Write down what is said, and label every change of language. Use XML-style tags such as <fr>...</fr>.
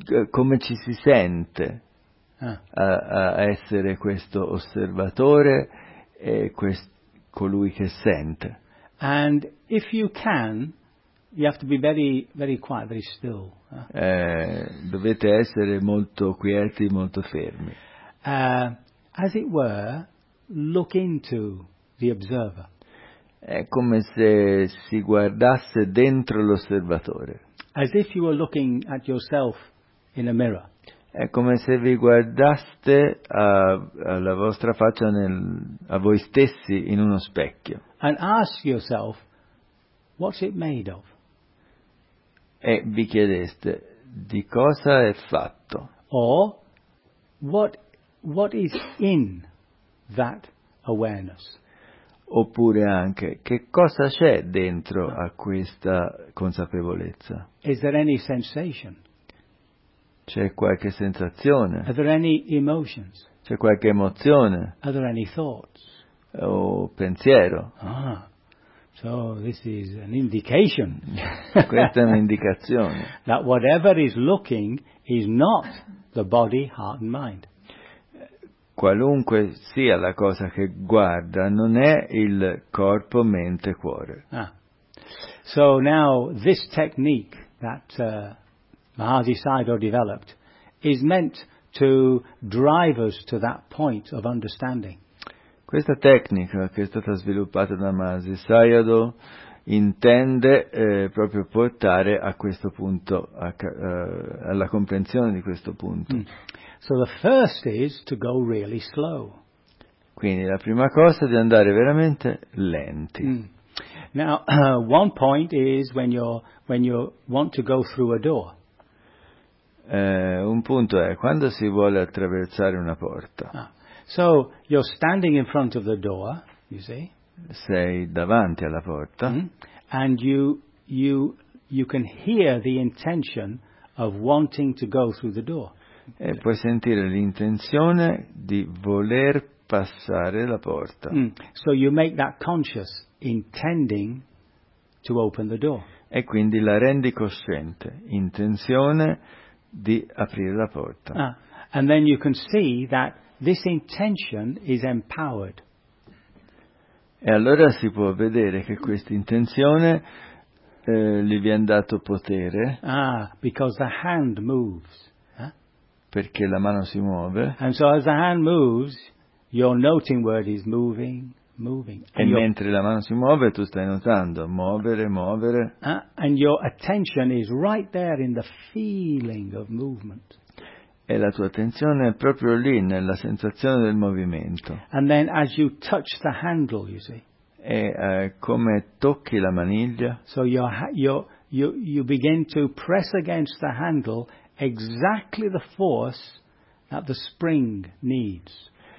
<it>Come ci si sente a essere questo osservatore e colui che sente?</it> <en>And if you can, you have to be very, very quiet, very still.</en> <it>Dovete essere molto quieti, molto fermi.</it> <en>As it were, look into the observer.</en> <it>È come se si guardasse dentro l'osservatore.</it> <en>As if you were looking at yourself in a mirror.</en> <it>È come se vi guardaste alla vostra faccia a voi stessi in uno specchio.</it> <en>And ask yourself, what's it made of?</en> <it>E vi chiedeste di cosa è fatto.</it> <en>Or what is in that awareness?</en> <it>Oppure anche che cosa c'è dentro a questa consapevolezza?</it> <en>Is there any sensation?</en> <it>C'è qualche sensazione?</it> <en>Are there any emotions?</en> <it>C'è qualche emozione?</it> <en>Are there any thoughts?</en> <it>O pensiero?</it> <en>So this is an indication.</en> <it>Questa è un'indicazione.</it> <en>That whatever is looking is not the body, heart and mind.</en> <it>Qualunque sia la cosa che guarda, non è il corpo, mente, cuore.</it> <en>So now this technique that Mahasi Sayadaw developed is meant to drive us to that point of understanding.</en> <it>Questa tecnica che è stata sviluppata da Mahasi Sayadaw intende proprio portare a questo punto, alla comprensione di questo punto.</it> <en>So the first is to go really slow.</en> <it>Quindi la prima cosa è di andare veramente lenti.</it> <en>Now, one point is when you want to go through a door.</en> <it>Un punto è quando si vuole attraversare una porta.</it> <en>So you're standing in front of the door, you see?</en> <it>Sei davanti alla porta.</it> <en>And you can hear the intention of wanting to go through the door.</en> <it>E puoi sentire l'intenzione di voler passare la porta.</it> <en>So you make that conscious, intending to open the door.</en> <it>E quindi la rendi cosciente, intenzione di aprire la porta.</it> <en>And then you can see that this intention is empowered.</en> <it>E allora si può vedere che questa intenzione gli viene dato potere.</it> <en>Because the hand moves.</en> <it>Perché la mano si muove.</it> <en>And so as the hand moves, you're noting where it is moving, moving.</en> <it>And mentre la mano si muove, tu stai notando, muovere, muovere.</it> <en>And your attention is right there in the feeling of movement.</en> <it>E la tua attenzione è proprio lì, nella sensazione del movimento.</it> <en>And then as you touch the handle, you see.</en> <it>E come tocchi la maniglia.</it> <en>So you begin to press against the handle exactly the force that the spring needs.</en>